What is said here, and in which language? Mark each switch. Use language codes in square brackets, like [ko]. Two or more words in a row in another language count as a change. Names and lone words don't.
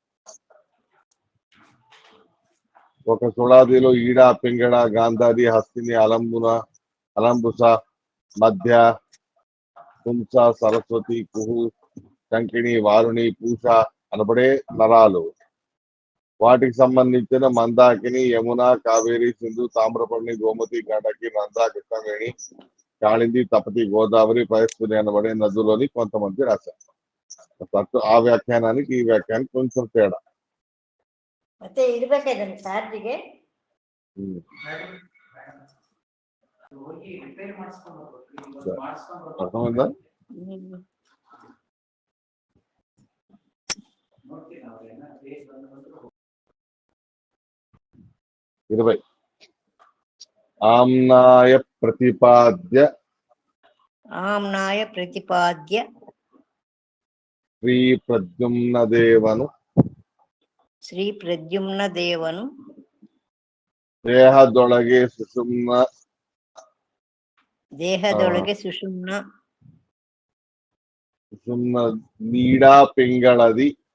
[te] ఒక సుళాదిలో ఈడ, పింగళ, గాంధారి, హస్తిని, అలంబుస, మధ్య, పుంస, సరస్వతి, కుహు, శంకిణి, వారుణి, పూష అనబడే నరాలు. వాటికి సంబంధించిన మందాకిని, యమున, కావేరి, సింధు, తామ్రపర్ణి, గోమతి, గండకి, నంద, కృష్ణవేణి, కాళింది, తపతి, గోదావరి, పయస్విని అనబడే నదులని కొంతమంది రాశారు. ఆ వ్యాఖ్యానానికి ఈ వ్యాఖ్యానానికి కొంచెం తేడా. [kn] ಮತ್ತೆ ಇರ್ಬೇಕಾಯ್ತಲ್ಲ ಚಾರ್ಜಿಗೆ. [te] అర్థమైందా? ఇరవై ఆమ్నాయ ప్రతిపాద్య శ్రీ [kn] ಪ್ರದ್ಯುಮ್ನ ದೇವನು ದೇಹದೊಳಗೆ ಸುಷುಮ್ನ ನೀಡಾ ಪಿಂಗಳದಿ